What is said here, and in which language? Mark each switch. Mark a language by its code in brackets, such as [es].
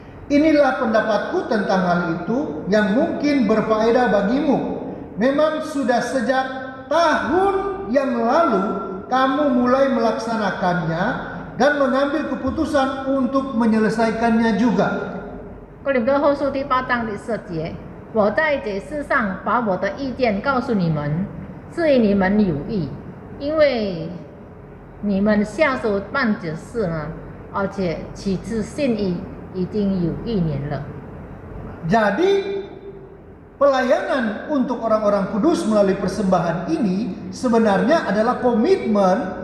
[id] Inilah pendapatku tentang hal itu yang mungkin berfaedah bagimu. Memang sudah sejak tahun yang lalu kamu mulai melaksanakannya dan mengambil keputusan untuk menyelesaikannya juga. [zh] 哥林多后书第8章第10节，我在这事上把我的意见告诉你们，是与你们有益，因为你们下手办这事呢，而且起自信意已经有1年了。 [id] Jadi pelayanan untuk orang-orang kudus melalui persembahan ini sebenarnya adalah komitmen